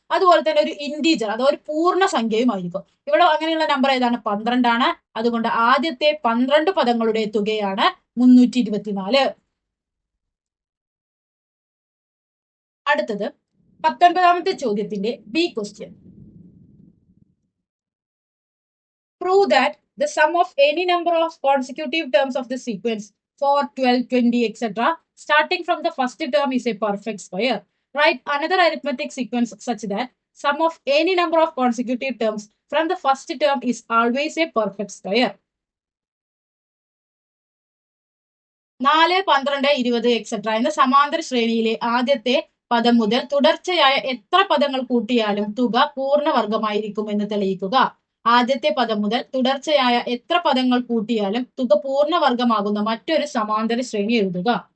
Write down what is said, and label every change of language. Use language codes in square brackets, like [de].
[ml] അതുപോലെ തന്നെ ഒരു ഇന്റീജർ, അത് ഒരു പൂർണ്ണ സംഖ്യയും ആയിരിക്കും. ഇവിടെ അങ്ങനെയുള്ള നമ്പർ ഏതാണ്? 12 അതുകൊണ്ട് ആദ്യത്തെ 12 പദങ്ങളുടെ തുകയാണ് 324. അടുത്തത് 19ാമത്തെ ചോദ്യത്തിന്റെ B question. [en] Prove that the sum of any number of consecutive terms of the sequence 4, 12, 20, etc. starting from the first term is a perfect square. Write another arithmetic sequence such that sum of any number of consecutive terms from the first term is always a perfect square. 4, 12, 20, etc. [ml] എന്ന സമാന്തര ശ്രേണിയിലെ ആദ്യത്തെ പദം മുതൽ തുടർച്ചയായ എത്ര പദങ്ങൾ കൂട്ടിയാലും തുക പൂർണ്ണവർഗമായിരിക്കും എന്ന് തെളിയിക്കുക. ആദ്യത്തെ പദം മുതൽ തുടർച്ചയായ എത്ര പദങ്ങൾ കൂട്ടിയാലും തുക പൂർണ്ണവർഗമാകുന്ന മറ്റൊരു സമാന്തര ശ്രേണി എഴുതുക.